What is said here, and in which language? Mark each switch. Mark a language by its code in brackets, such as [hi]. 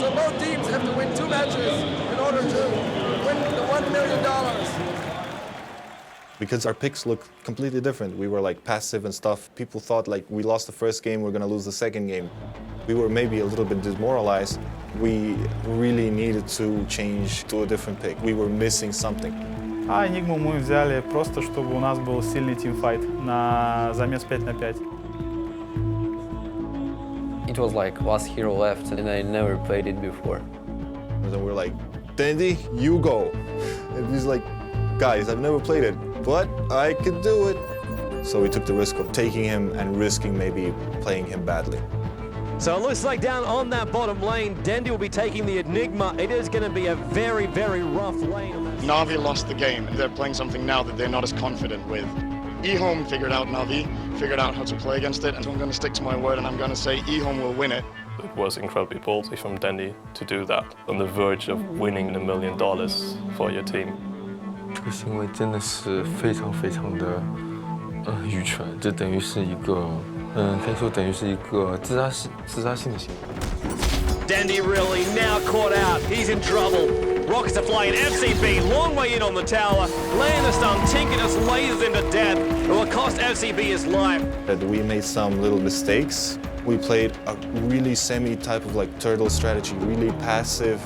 [en] So both teams have to win 2 matches in order to win the $1 million. Because our picks look completely different. We were like passive and stuff. People thought like we lost the first game, we're gonna lose the second game. We were maybe a little bit demoralized. We really needed to change to a different pick. We were missing something. [ru] А Enigmu мы взяли просто, чтобы у нас был сильный тимфайт на замес 5 на 5. [en] It was like last hero left, and I never played it before. And then we're like, Dandy, you go. And he's like, guys, I've never played it, but I could do it. So we took the risk of taking him and risking maybe playing him badly. So it looks like down on that bottom lane, Dandy will be taking the Enigma. It is going to be a very, very rough lane. Navi lost the game. They're playing something now that they're not as confident with. eHome figured out Navi, figured out how to play against it, and so I'm going to stick to my word and I'm going to say eHome will win it. It was incredibly ballsy from Dandy to do that, on the verge of winning $1 million for your team. [zh] 这个行为真的是非常非常的愚蠢，这等于是一个可以说等于是一个自杀性的行为。 [en] Dandy really now caught out. He's in trouble. Rockets are flying. FCB, long way in on the tower. Laying the stun. Tinker just lasers into death. It will cost FCB his life. We made some little mistakes. We played a really semi-type of like turtle strategy, really passive.